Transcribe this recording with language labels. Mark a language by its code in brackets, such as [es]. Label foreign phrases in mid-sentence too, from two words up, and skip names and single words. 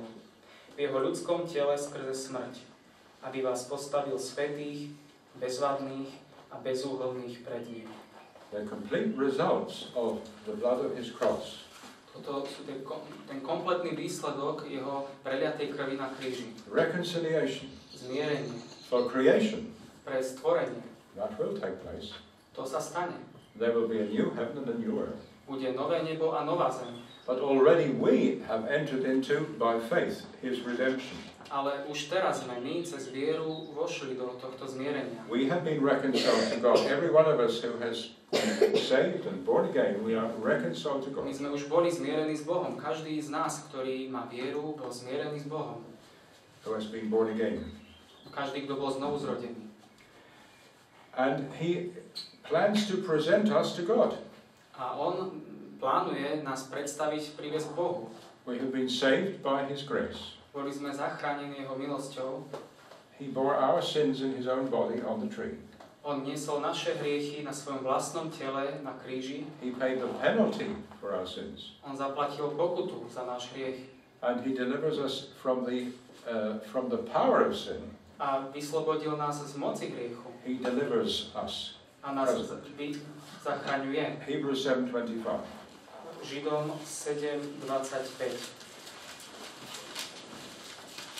[sk] V jeho ľudskom tele skrze smrť, aby vás postavil svätých, bezvadných a bezúhonných pred ním. [en] The complete results of the blood of his cross. [sk] Toto sú ten kompletný výsledok jeho preliatej krvi na kríži. [en] Reconciliation [sk] Zmierenie [en] for creation. [sk] pre stvorenie. [en] That will take place. [sk] To sa stane. [en] There will be a new heaven and a new earth. [sk] Bude nové nebo a nová zem. [en] But already we have entered into, by faith, his redemption. [sk] Ale už teraz sme my cez vieru vošli do tohto zmierenia. [en] We have been reconciled to God. Every one of us who has been saved and born again, we are reconciled to [sk] My [en] God. [sk] sme už boli zmierení s Bohom. Každý z nás, ktorý má vieru, bol zmierený s Bohom. [en] Who has been born again. [sk] Každý, kto bol znovu zrodený. [en] And he plans to present us to God. [sk] A on plánuje nás predstaviť, priviesť k Bohu. [en] We have been saved by his grace. [sk] Boli sme zachránení jeho milosťou. [en] He bore our sins in his own body on the tree. [sk] On niesol naše hriechy na svojom vlastnom tele na kríži. [en] He paid the penalty for our sins. [sk] On zaplatil pokutu za náš hriech. [en] And he delivers us from the power of sin. [sk] A vyslobodil nás z moci hriechu. [en] He delivers us. [sk] A nás zachraňuje. [en] Hebrews 7:25. [sk] Židom 7:25.